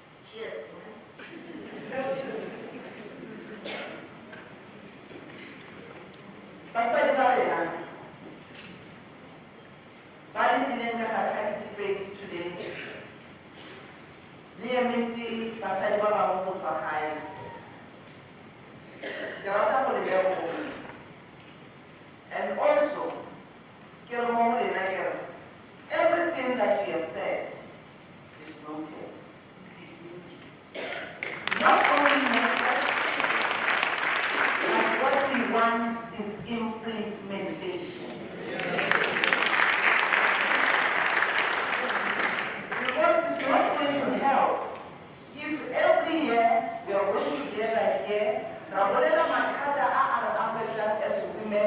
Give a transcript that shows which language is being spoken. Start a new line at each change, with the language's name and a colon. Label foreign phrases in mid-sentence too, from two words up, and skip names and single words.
English: Cheers,
Tswana: Basadi ba rena ba le dileng ka gare ga di-debate today le emetse basadi ba bangwe go tswa gae. Ke rata go le leboga.
English: And also
Tswana: ke re mo lena ke re
English: everything that you have said is noted. Not only noted, but what we want is implementation. Because it's not going to help if every year we are going together here,
Tswana: Rabolela Matata
English: are affected as women.